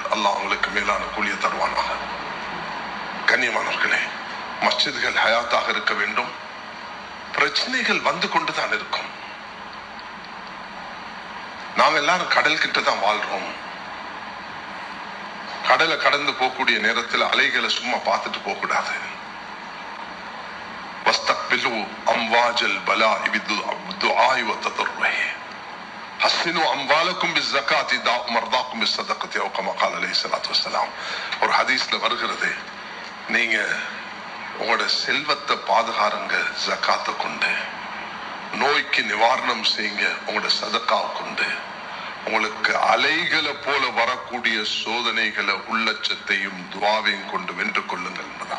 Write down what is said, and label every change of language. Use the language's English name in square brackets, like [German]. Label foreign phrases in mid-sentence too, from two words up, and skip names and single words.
[Tamil] அல்லாஹ் அவங்களுக்கு மேலான கூலிய தருவானாக. கண்ணியமானவர்களே, மஸ்ஜிதுகள் ஹயாத்தாக இருக்க வேண்டும். பிரச்சனைகள் வந்து கொண்டுதான் இருக்கும். நாங்க எல்லாரும் கடல் கிட்ட தான் வாழ்றோம். கடலை கடந்து போகக்கூடிய நேரத்தில் அலைகளை சும்மா பார்த்துட்டு போக கூடாது. [Arabic] واستقبلوا امواج البلاء بالدعاء والتضرع حسنوا اموالكم بالزكاه داءوا مرضاكم بالصدقه او كما قال عليه الصلاه والسلام. [Tamil] ஒரு ஹதீஸ்ல வருகிறது, நீங்க உங்களோட செல்வத்தை பாதுகாருங்க ஜகாத்தை கொண்டு, நோய்க்கு நிவாரணம் செய்யுங்க உங்களோட சதக்காவை கொண்டு, உங்களுக்கு அலைகளை போல வரக்கூடிய சோதனைகளை உள்ளச்சத்தையும் துஆவையும் கொண்டு வென்று கொள்ளுங்கள் என்பதா.